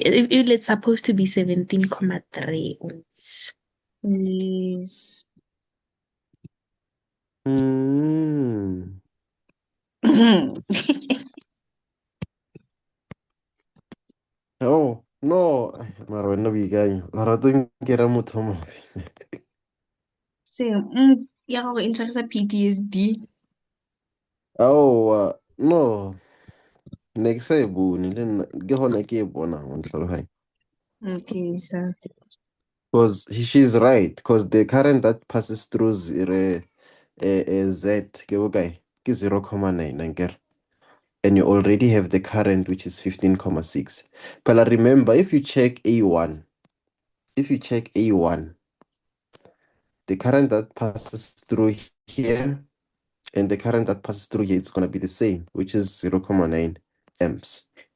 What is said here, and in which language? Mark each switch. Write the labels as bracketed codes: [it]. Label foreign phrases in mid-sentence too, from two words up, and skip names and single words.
[en] It's supposed to be 17.3 ohms. Yes. Hmm. Oh, no. Ay, [tn] mara wena boikanyo. O rata go nkera motho o mobe. [en] Same. [tn] Ya gago e ntshwarisa PTSD. Aowa, no. Ne ke sa e bone le nna ke gona ke e bonang mo ntlhaloganya. [en] Okay, so Because she's right. Because the current that passes through Z [tn] ke bokae? Ke 0,9 ankere. [en] And you already have the current, which is 15,6. But remember, if you check A1, the current that passes through here and the current that passes through here, it's going to be the same, which is 0,9 amps.